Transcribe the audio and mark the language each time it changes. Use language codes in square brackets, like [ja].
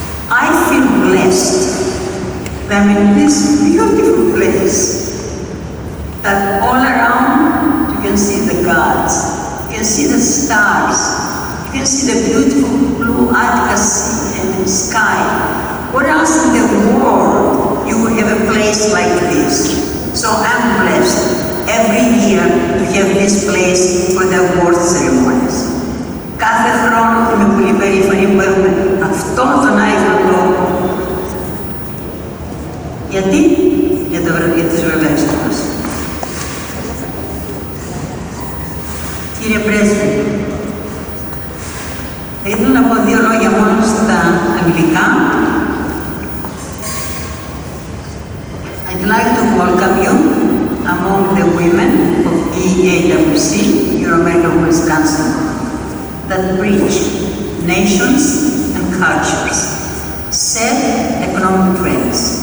[en] I feel blessed that I'm in this beautiful place, that all around you can see the gods, you can see the stars, you can see the beautiful blue Attica sea and sky. What else in the world you would have a place like this? So I'm blessed every year to have this place for the award ceremonies. [el] Κάθε χρόνο είμαι πολύ περήφανη που έχουμε αυτόν τον Άγιο τόπο. Γιατί? Για τις βραβεύσεις μας. Κύριε Πρέσβη, θα ήθελα να πω δύο λόγια μόνο στα αγγλικά. [en] I'd like to welcome you among the women of EAWC, Euro-American Women's Council, that bridge nations and cultures, set economic trends.